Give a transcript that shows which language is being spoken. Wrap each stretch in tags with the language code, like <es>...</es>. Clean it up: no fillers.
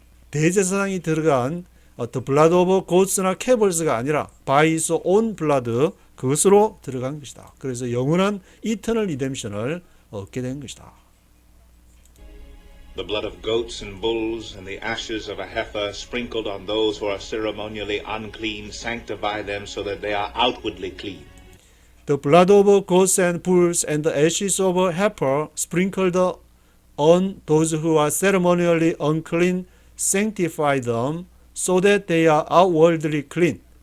<ko>대제사장이 들어간</ko> <en>the blood of goats나 calves가 아니라 by his own blood,</en> <ko>그것으로 들어간 것이다. 그래서 영원한</ko> <en>eternal redemption을</en> <ko>얻게 된 것이다.</ko> <en>The blood of goats and bulls and the ashes of a heifer sprinkled on those who are ceremonially unclean sanctify them so that they are outwardly clean. The blood of goats and bulls and the ashes of a heifer sprinkled on those who are ceremonially unclean sanctify them so that they are outwardly clean.</en>